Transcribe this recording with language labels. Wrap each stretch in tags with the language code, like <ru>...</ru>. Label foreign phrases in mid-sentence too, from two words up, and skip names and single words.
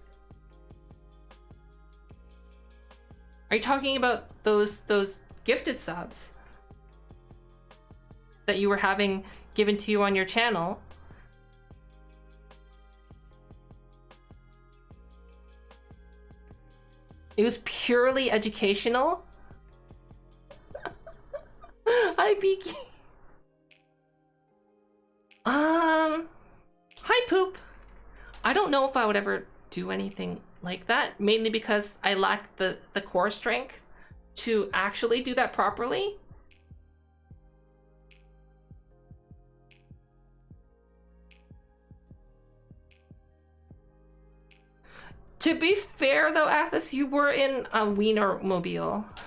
<en>Are you talking about those gifted subs that you were having given to you on your channel? It was purely educational. Hi, Beaky. Hi, Poop. I don't know if I would ever do anything like that, mainly because I lack the core strength to actually do that properly. To be fair though, Athos, you were in a Wiener mobile.</en>